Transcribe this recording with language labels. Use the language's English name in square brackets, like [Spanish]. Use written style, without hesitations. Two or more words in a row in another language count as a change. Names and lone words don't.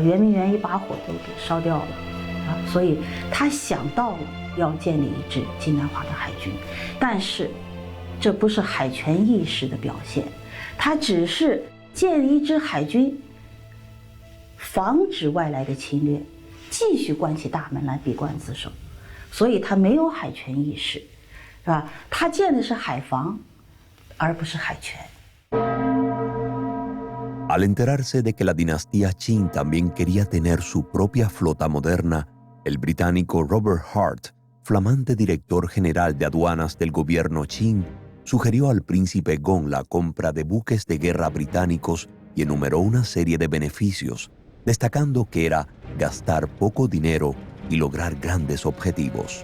[Chinese] 圆明园一把火都给烧掉了啊！所以他想到了要建立一支近代化的海军，但是这不是海权意识的表现，它只是建立一支海军，防止外来的侵略，继续关起大门来闭关自守，所以它没有海权意识，是吧？它建的是海防，而不是海权。 [Spanish] Al enterarse de que la dinastía Qing también quería tener su propia flota moderna, el británico Robert Hart, flamante director general de aduanas del gobierno Qing, sugirió al príncipe Gong la compra de buques de guerra británicos y enumeró una serie de beneficios, destacando que era gastar poco dinero y lograr grandes objetivos.